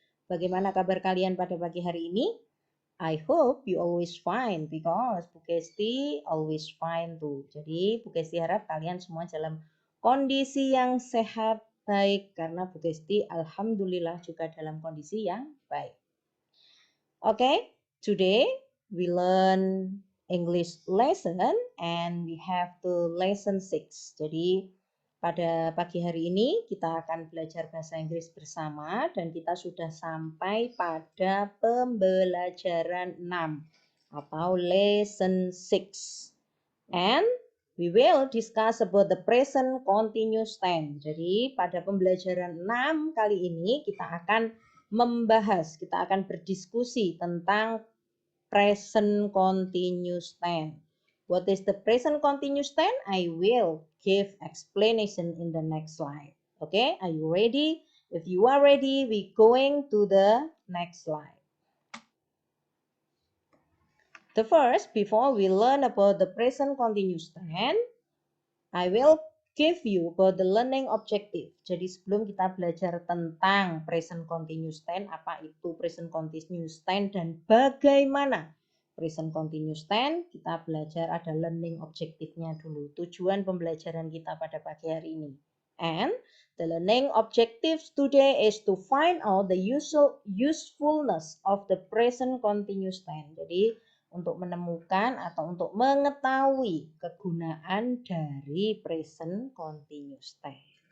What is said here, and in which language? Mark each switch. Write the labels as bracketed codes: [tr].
[id] Bagaimana kabar kalian pada pagi hari ini? [en] I hope you always fine because Bu Kesti always fine too. [id] Jadi Bu Kesti harap kalian semua dalam kondisi yang sehat, baik, karena Bu Kesti alhamdulillah juga dalam kondisi yang baik. [en] Okay, today we learn English lesson and we have to lesson 6. [id] Jadi pada pagi hari ini kita akan belajar bahasa Inggris bersama dan kita sudah sampai pada pembelajaran 6 atau lesson 6. [en] And we will discuss about the present continuous tense. Jadi pada pembelajaran 6 kali ini kita akan membahas, kita akan berdiskusi tentang present continuous tense. What is the present continuous tense? I will give explanation in the next slide. Okay, are you ready? If you are ready, we going to the next slide. The first, before we learn about the present continuous tense, I will give you about the learning objective. [id] Jadi sebelum kita belajar tentang present continuous tense, apa itu present continuous tense dan bagaimana present continuous tense, kita belajar ada learning objektifnya dulu. Tujuan pembelajaran kita pada pagi hari ini. [en] And the learning objectives today is to find out the usefulness of the present continuous tense. [id] Jadi untuk menemukan atau untuk mengetahui kegunaan dari present continuous tense.